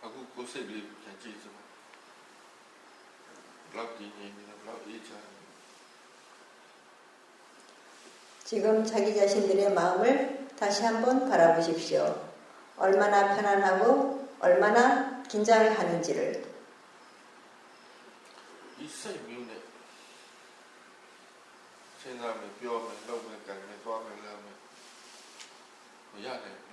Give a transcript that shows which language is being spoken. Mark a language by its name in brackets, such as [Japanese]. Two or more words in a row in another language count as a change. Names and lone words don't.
[Burmese] ကိုယ်စိတ်လေးပြန်ကြည့်စမ်းဘလောက်တည်ငြိမ်နေလဲဘလောက်အေးချမ်း [Korean] 지금 자기 자신들의 마음을 다시 한번 바라보십시오. 얼마나 편안하고 얼마나 긴장을 하는지를. [Burmese] 이 စိတ်မျိုးနဲ့စဉ်းစားမယ်ပြောမယ်လုပ်မယ်ကြံမယ်သွားမယ်လုပ်မယ်မရနိုင်ဘူး